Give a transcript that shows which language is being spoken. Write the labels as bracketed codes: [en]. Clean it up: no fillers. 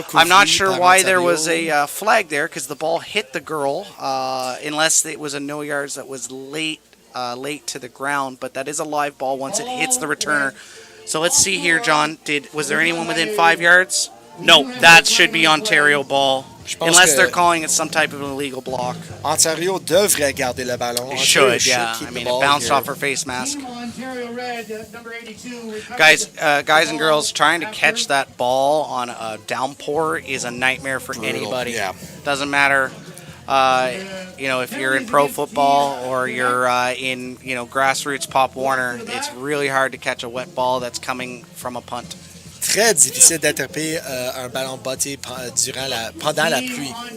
[en] I'm not sure why there was a flag there, because the ball hit the girl, unless it was a no yards that was late to the ground. But that is a live ball once it hits the returner. So let's see here, John. Was there anyone within 5 yards? No, that should be Ontario ball. Unless they're calling it some type of an illegal block. [fr] Ontario devrait garder le ballon. [en] It should, yeah. I mean, it bounced off her face mask. Guys and girls, trying to catch that ball on a downpour is a nightmare for anybody. Yeah. Doesn't matter, if you're in pro football or you're in, grassroots Pop Warner. It's really hard to catch a wet ball that's coming from a punt. [fr] Très difficile d'attraper un ballon botté pendant la pluie.